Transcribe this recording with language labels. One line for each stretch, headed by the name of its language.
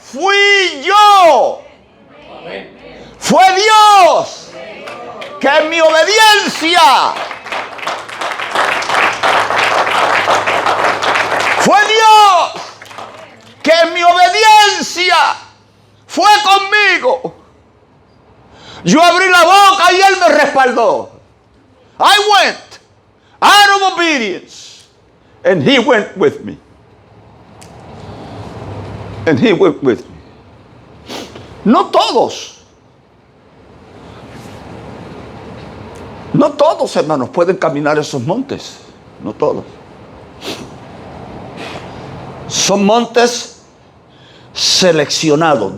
Spanish: fui yo. Fue Dios que en mi obediencia fue Dios que en mi obediencia fue conmigo. Yo abrí la boca y Él me respaldó.
English: I went out of obedience and He went with me. And He went with me.
Spanish: No todos, hermanos, pueden caminar esos montes. No todos. Son montes seleccionados.